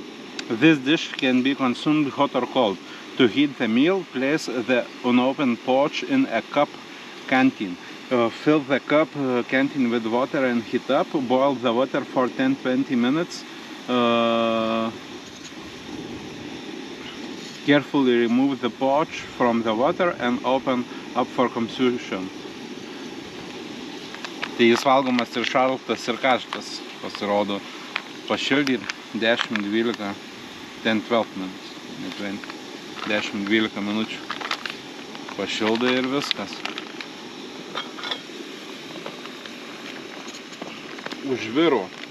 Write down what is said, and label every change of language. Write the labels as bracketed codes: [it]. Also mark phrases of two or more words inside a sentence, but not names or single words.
[en] This dish can be consumed hot or cold. To heat the meal, place the unopened porridge in a cup canteen. Fill the cup canteen with water and heat up. Boil the water for 10-20 minutes. Carefully remove the porridge from the water and open up for consumption. [lt] Tai jis valgomas ir šaltas, ir karštas, pasirodo. Pašildyti 10-12 10-12 minutes, ne 20, 10-12 minučių. Pašildai ir viskas. Užviro.